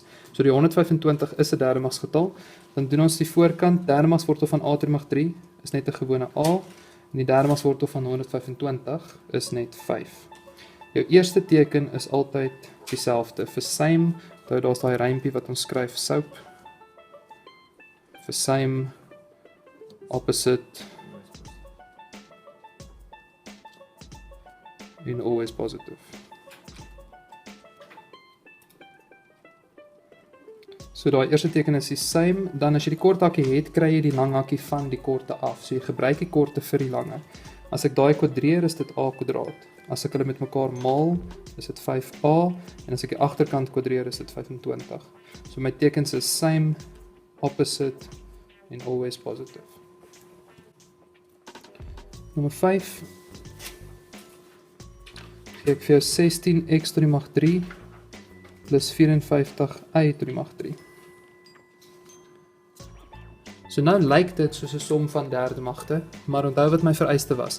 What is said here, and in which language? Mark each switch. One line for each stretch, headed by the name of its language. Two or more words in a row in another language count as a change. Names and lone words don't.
Afrikaans: So die 125 is 'n derde magsgetal. Dan doen ons die voorkant, derde magswortel van a tot die mag 3 is net 'n gewone a en die derde magswortel van 125 is net 5. Jou eerste teken is altyd dieselfde. Vir same, daar's daai rympie wat ons skryf soap. Vir same, opposite en
English: always positive.
Afrikaans: So daai eerste teken is die same, dan as jy die kort hakkie het, kry jy die lang hakkie van die korte af. So jy gebruik die korte vir die lange. As ek daai kwadreer, is dit a kwadraat. As ek hulle met mekaar maal, is dit 5a en as ek die agterkant kwadreer, is dit 25. So my tekens is same, opposite en
English: always positive.
Afrikaans: Nommer 5. Gee ek vir jou 16x tot die mag 3 plus 54y tot die mag 3. So nou lyk dit soos 'n som van derde magte, maar onthou wat my vereiste was.